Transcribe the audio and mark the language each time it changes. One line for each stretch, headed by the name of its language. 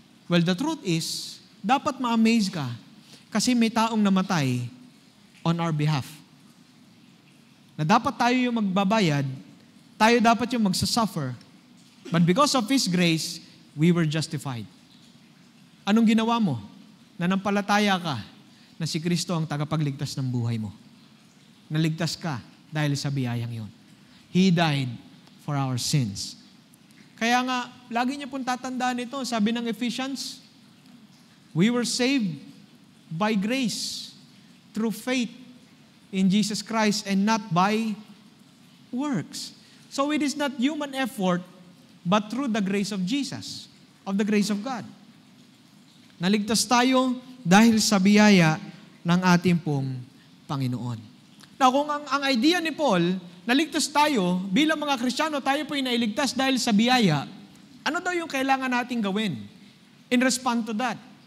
English: Well, the truth is,
Filipino: dapat ma-amaze ka kasi may taong namatay
English: on our behalf.
Filipino: Na dapat tayo yung magbabayad, tayo dapat yung magsasuffer.
English: But because of His grace, we were justified.
Filipino: Anong ginawa mo? Nanampalataya ka na si Kristo ang tagapagligtas ng buhay mo. Naligtas ka dahil sa biyayang yon.
English: He died for our sins.
Filipino: Kaya nga, lagi niyo pong tatandaan ito. Sabi ng Ephesians,
English: we were saved by grace through faith in Jesus Christ and not by works. So it is not human effort, but through the grace of Jesus, of the grace of God.
Filipino: Naligtas tayo dahil sa biyaya ng ating pong Panginoon. Now, kung ang idea ni Paul, naligtas tayo, bilang mga Kristiyano, tayo po ay nailigtas dahil sa biyaya, ano daw yung kailangan nating gawin?
English: In response to that.